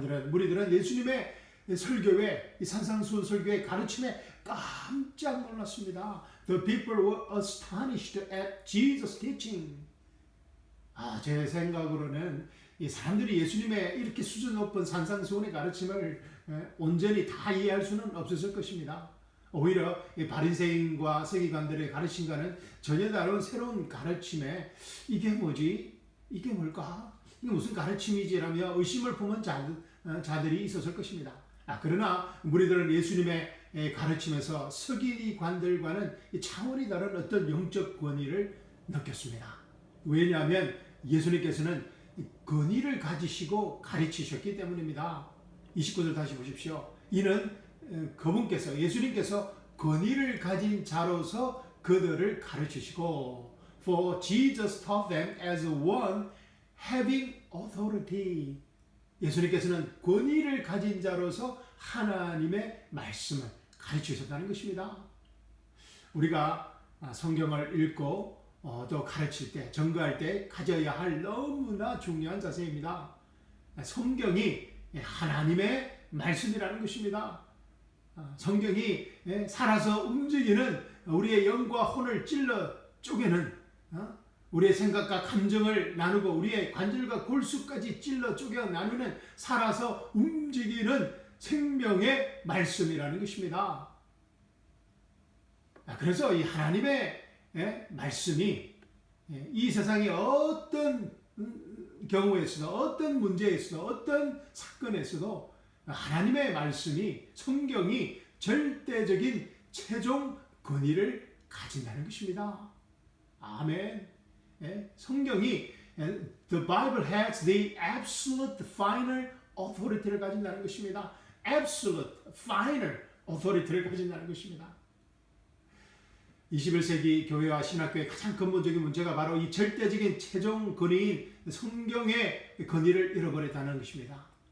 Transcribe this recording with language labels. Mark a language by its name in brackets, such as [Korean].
[Korean] 무리들은 예수님의 설교에, 이 산상수훈 설교의 가르침에 깜짝 놀랐습니다. [English] The people were astonished at Jesus' teaching. [Korean] 제 생각으로는 이 사람들이 예수님의 이렇게 수준 높은 산상수훈의 가르침을 온전히 다 이해할 수는 없었을 것입니다. 오히려 바리새인과 서기관들의 가르침과는 전혀 다른 새로운 가르침에 이게 뭐지? 이게 뭘까? 이게 무슨 가르침이지라며 의심을 품은 자들이 있었을 것입니다. 그러나 무리들은 예수님의 가르침에서 서기관들과는 차원이 다른 어떤 영적 권위를 느꼈습니다. 왜냐하면 예수님께서는 권위를 가지시고 가르치셨기 때문입니다. 29절 다시 보십시오. 이는 그분께서, 예수님께서 권위를 가진 자로서 그들을 가르치시고 [English] For Jesus taught them as one having authority. [Korean] 예수님께서는 권위를 가진 자로서 하나님의 말씀을 가르치셨다는 것입니다. 우리가 성경을 읽고 또 가르칠 때, 전가할 때 가져야 할 너무나 중요한 자세입니다. 성경이 하나님의 말씀이라는 것입니다. 성경이 살아서 움직이는 우리의 영과 혼을 찔러 쪼개는, 우리의 생각과 감정을 나누고 우리의 관절과 골수까지 찔러 쪼개 나누는 살아서 움직이는 생명의 말씀이라는 것입니다. 그래서 이 하나님의 말씀이 이 세상의 어떤 경우에서도, 어떤 문제에서도, 어떤 사건에서도 하나님의 말씀이, 성경이 절대적인 최종 권위를 가진다는 것입니다. 아멘. 성경이 [English] The Bible has the absolute final authority [Korean] 를 가진다는 것입니다. [English] Absolute final authority 를 가진다는 것입니다. [Korean] 21세기 교회와 신학교의 가장 근본적인 문제가 바로 이 절대적인 최종 권위인 성경의 권위를 잃어버렸다는 것입니다.